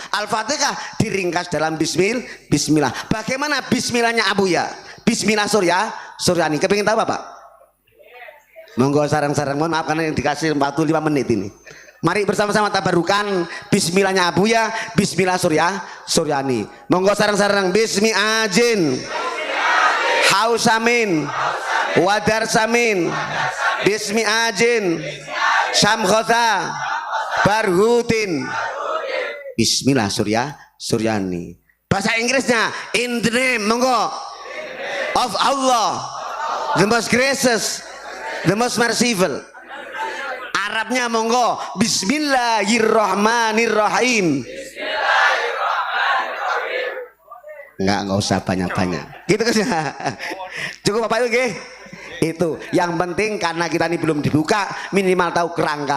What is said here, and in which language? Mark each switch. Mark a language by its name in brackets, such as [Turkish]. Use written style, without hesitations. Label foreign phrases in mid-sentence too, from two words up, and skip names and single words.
[Indonesian] Al-Fatihah diringkas dalam Bismillah. Bagaimana Bismillahnya Abuya? Bismillah Suryani. Kepingin tahu Bapak? Monggo sarang-sarang, mohon maaf karena yang dikasih 45 menit ini. Mari bersama-sama tabarukan Bismillahnya Abuya, Bismillah Suryani. [Classical Syriac] Monggo sarang-sarang, Bismi Ajin, Hausamin, Wadar Samin, Bismi Ajin, Syamkhotha, Barhutin, [Indonesian] Bismillah Suryani. Bahasa Inggrisnya [English] in the name, monggo, of Allah, the most gracious, the most merciful. [Indonesian] Arabnya monggo Bismillahirrahmanirrahim. Enggak usah banyak-banyak. Gitu kan? Cukup Bapak itu, itu yang penting karena kita ini belum dibuka, minimal tahu kerangka.